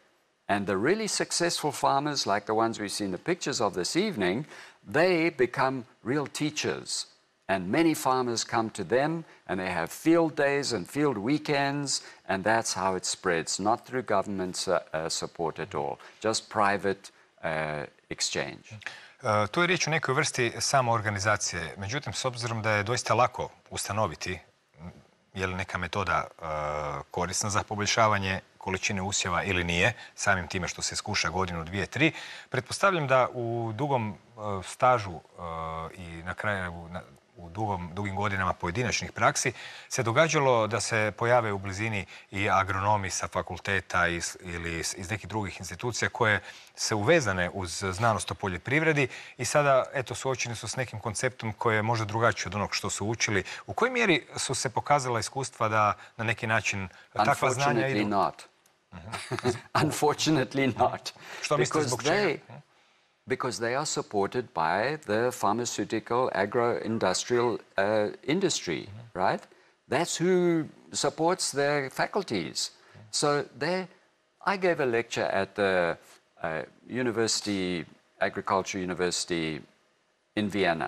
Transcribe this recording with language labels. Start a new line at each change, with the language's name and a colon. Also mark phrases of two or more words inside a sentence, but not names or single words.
English: And the really successful farmers, like the ones we see in the pictures of this evening, they become real teachers. And many farmers come to them, and they have field days and field weekends, and that's how it spreads, not through government support at all, just private exchange.
Croatian: Tu je riječ o nekoj vrsti samoorganizacije. Međutim, s obzirom da je doista lako ustanoviti je li neka metoda korisna za poboljšavanje količine usjeva ili nije, samim time što se skuša godinu, dvije, tri, pretpostavljam da u dugom stažu i na kraju u dugim godinama pojedinačnih praksi se događalo da se pojave u blizini i agronomi sa fakulteta ili iz nekih drugih institucija koje se uvezane uz znanost o poljoprivredi i sada, eto, suočeni su s nekim konceptom koji je možda drugačiji od onog što su učili. U kojoj mjeri su se pokazala iskustva da na neki način takva znanja idu?
English: Unfortunately not.
Croatian: Što mislite zbog čega?
English: Because they are supported by the pharmaceutical, agro-industrial industry, right? That's who supports their faculties. So I gave a lecture at the agriculture university in Vienna.